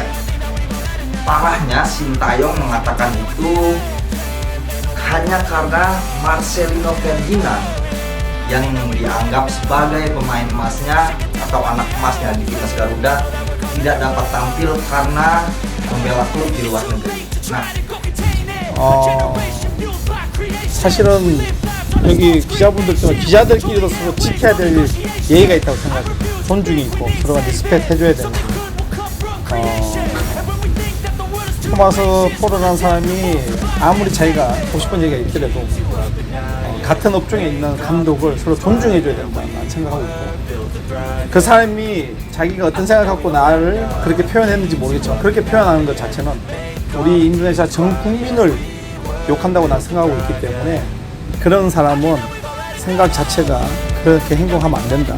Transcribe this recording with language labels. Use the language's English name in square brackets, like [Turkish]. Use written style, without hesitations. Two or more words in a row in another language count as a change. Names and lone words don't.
[Indonesian] Parahnya, Sintayong mengatakan itu hanya karena Marcelino Ferdinand yang dianggap sebagai pemain emasnya atau anak emasnya di timnas Garuda tidak dapat tampil karena membela klub di luar negeri. Nah, [Korean] 사실은 여기 기자들끼리도 서로 지켜야 될 예의가 있다고 생각해요. 존중이 있고 서로가 리스펙트 해줘야 되는. 토마스 포르라는 사람이 아무리 자기가 하고 싶은 얘기가 있더라도 같은 업종에 있는 감독을 서로 존중해줘야 된다 생각하고 있고, 그 사람이 자기가 어떤 생각을 갖고 나를 그렇게 표현했는지 모르겠지만 그렇게 표현하는 것 자체는 우리 인도네시아 전 국민을 욕한다고 난 생각하고 있기 때문에 그런 사람은 생각 자체가 그렇게 행동하면 안 된다.